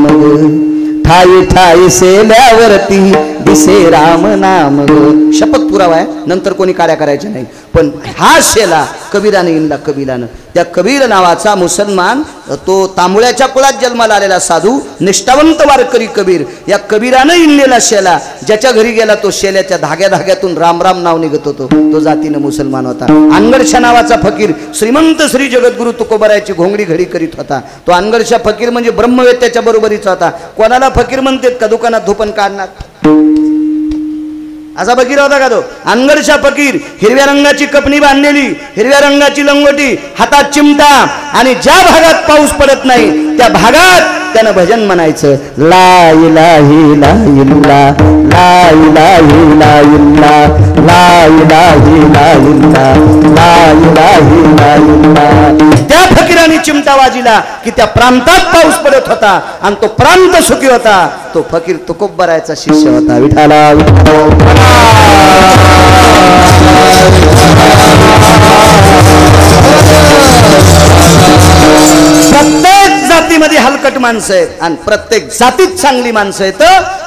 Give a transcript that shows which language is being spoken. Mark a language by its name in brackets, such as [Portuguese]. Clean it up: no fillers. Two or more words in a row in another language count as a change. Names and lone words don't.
[Marathi] ठाई ठाई सेल्यावरती दिसे राम नाम. शपथ पुरावा आहे. नंतर कोणी काड्या करायच्या नाही. पण हा शेला कबीराने इनला. कबीरानं त्या कबीर नावाचा मुसलमान तो तांबुळ्याच्या कुळात जन्माला आलेला साधू निष्ठावंत वारकरी कबीर. या कबीरानं इनलेला शेला ज्याच्या घरी गेला तो शेल्याच्या धाग्या धाग्यातून राम राम नाव निघत होतो. तो जातीनं मुसलमान होता. अनगडशा नावाचा फकीर श्रीमंत श्री जगद्गुरु तुकोबारायची घोंगडी घडी करीत होता. तो अनगडशा फकीर म्हणजे ब्रह्मवेत्याच्या बरोबरीचा होता. कोणाला फकीर म्हणतात का? दुकानात धोपण काढणार असा फकीर होता का तो? अनगडशा फकीर. हिरव्या रंगाची कपणी बांधलेली, हिरव्या रंगाची लंगोटी, हातात चिमटा आणि ज्या भागात पाऊस पडत नाही त्या भागात त्यानं भजन म्हणायचं. [Arabic] لا إلهي لا إلا لا إلهي لا إلا لا إلهي لا إلا لا إلهي لا إلا. [Marathi] त्या फकीराने चिमटा वाजिला की त्या प्रांतात पाऊस पडत होता आणि तो प्रांत सुखी होता. तो फकीर तुकोबारायचा शिष्य होता. विठाला प्रत्येक जातीमध्ये हलकट माणसं आहेत आणि प्रत्येक जातीत चांगली माणसं आहेत.